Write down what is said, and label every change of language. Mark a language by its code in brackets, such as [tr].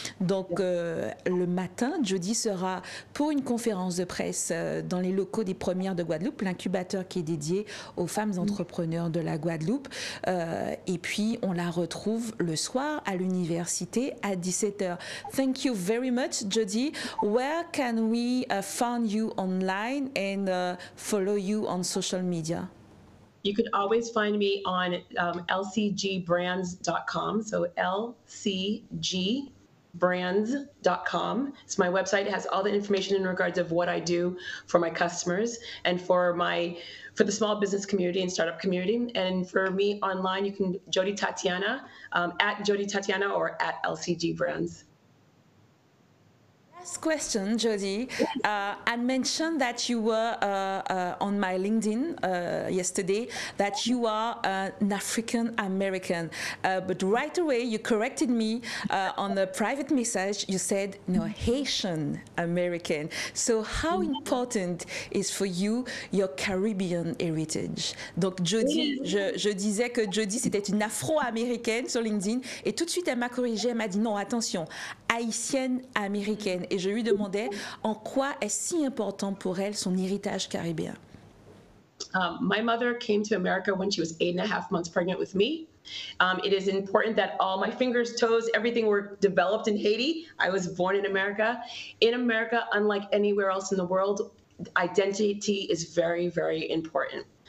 [fr] Donc le matin, Jody sera pour une conférence de presse dans les locaux des Premières de Guadeloupe, l'incubateur qui est dédié aux femmes entrepreneurs de la Guadeloupe. Et puis on la retrouve le soir à l'université à 17h. [en] Thank you very much, Jody. Where can we find you online and follow you on social media? You could always find me on lcgbrands.com. So lcgbrands.com. It's my website. It has all the information in regards of what I do for my customers and for the small business community and startup community. And for me online, you can Jody Tatiana, at Jody Tatiana, or at LCG Brands. Last question, Jody. I mentioned that you were on my LinkedIn yesterday, that you are an African American. But right away, you corrected me on a private message. You said, no, Haitian American. So how important is for you your Caribbean heritage? [fr] Donc, Jody, je disais que Jody, c'était une Afro-Américaine sur LinkedIn. Et tout de suite, elle m'a corrigé. Elle m'a dit, non, attention, haïtienne-américaine. Et je lui demandais en quoi est-ce si important pour elle son héritage caribéen. [en] My mother came to America when she was 8.5 months pregnant with me. It is important that all my fingers, toes, everything were developed in Haiti. I was born in America. In America, unlike anywhere else in the world, identity is very, very important.